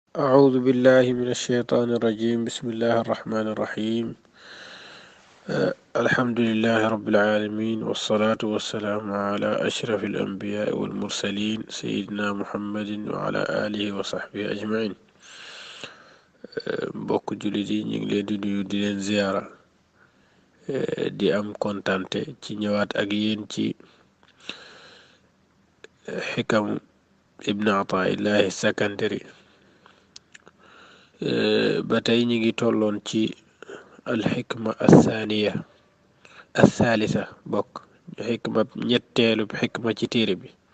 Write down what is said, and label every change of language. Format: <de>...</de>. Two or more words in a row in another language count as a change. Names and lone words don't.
<ar>أعوذ بالله من الشيطان الرجيم بسم الله الرحمن الرحيم الحمد لله رب العالمين والصلاة والسلام على أشرف الأنبياء والمرسلين سيدنا محمد وعلى آله وصحبه أجمعين</ar> <wo>mbokk jullit yi ñu ngi leen di nuyu di leen ziyaara di am kontante ci ñëwaat ak yéen ci xikam ibn Ataa'illahi Sakandari ba tey ñu ngi tolloon ci</wo> <ar>الحكمة الثانية الثالثة</ar> <wo>bokk xikma ñetteelu xikma ci téere bi</wo>